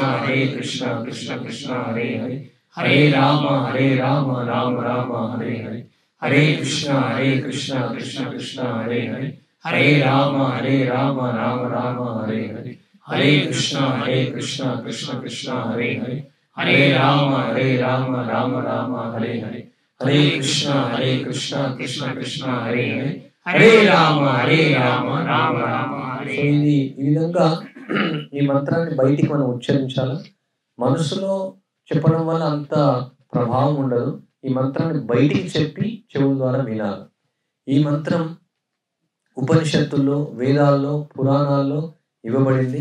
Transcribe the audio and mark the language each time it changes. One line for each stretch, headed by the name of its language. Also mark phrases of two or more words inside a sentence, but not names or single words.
Sanskrit: కృష్ణ కృష్ణ హరే హరే, హరే రామ రామ రామ హరే హరే, హరే కృష్ణ కృష్ణ కృష్ణ హరే హరే, హరే రామ రామ రామ హరే హరే, హరే కృష్ణ కృష్ణ కృష్ణ హరే హరే, హరే రామ రామ హరే హరే, హరే కృష్ణ కృష్ణ కృష్ణ హరే హరే, హరే రామ రామ హరే.
Telugu: సో ఇది ఈ విధంగా ఈ మంత్రాన్ని బయటికి మనం ఉచ్చరించాలి. మనసులో చెప్పడం వల్ల అంత ప్రభావం ఉండదు. ఈ మంత్రాన్ని బయటికి చెప్పి చెవుల ద్వారా వినాలి. ఈ మంత్రం ఉపనిషత్తుల్లో, వేదాల్లో, పురాణాల్లో ఇవ్వబడింది.